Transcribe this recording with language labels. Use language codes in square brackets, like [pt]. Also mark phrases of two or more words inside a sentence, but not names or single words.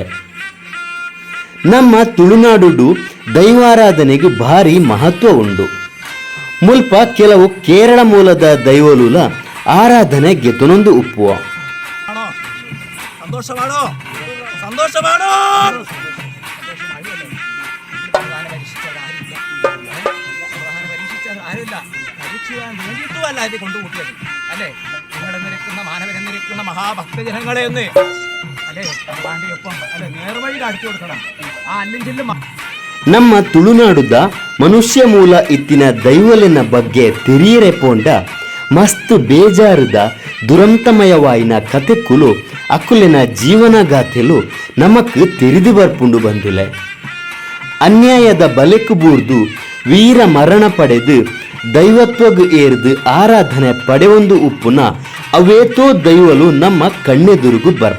[tcy] ನಮ್ಮ ತುಳುನಾಡು ದೈವಾರಾಧನೆಗೆ ಭಾರಿ ಮಹತ್ವ ಉಂಡು. ಮುಲ್ಪ ಕೆಲವು ಕೇರಳ ಮೂಲದ ದೈವಲುಲ ಆರಾಧನೆ ಗೆತನೊಂದು ಉಪ್ಪುವ. [kn] ಸಂತೋಷ ಮಾಡೋ ಸಂತೋಷ ಮಾಡೋ [ml] വേണ്ടിയിട്ടുമല്ല ഇത് കൊണ്ടുകൂട്ടിയത് അല്ലേ? നിങ്ങളെന്നിരിക്കുന്ന മാനവരെന്നിരിക്കുന്ന മഹാഭക്തജനങ്ങളെ ഒന്ന് അല്ലേ ഒപ്പം അല്ലെ നേർവഴിയിൽ അടിച്ചു കൊടുക്കണം. ആ അല്ലെങ്കിൽ [tcy] ನಮ್ಮ ತುಳುನಾಡುದ ಮನುಷ್ಯ ಮೂಲ ಇತ್ತಿನ ದೈವಲಿನ ಬಗ್ಗೆ ತಿರಿಯರೆ ಪೋಂಡ ಮಸ್ತ್ ಬೇಜಾರದ ದುರಂತಮಯವಾಯಿನ ಕಥೆಕ್ಕುಲು ಅಕ್ಕುಲಿನ ಜೀವನಗಾಥೆಲು ನಮಕ್ ತಿರಿದು ಬರ್ಪುಂಡು ಬಂದುಲೆ. ಅನ್ಯಾಯದ ಬಲೆಕು ಬೂರ್ದು ವೀರ ಮರಣ ಪಡೆದು ದೈವತ್ವಗ್ ಏರ್ದು ಆರಾಧನೆ ಪಡೆಯೊಂದು ಉಪ್ಪುನ ಅವೇತೋ ದೈವಲು ನಮ್ಮ ಕಣ್ಣೆದುರುಗು ಬರ್ಪ.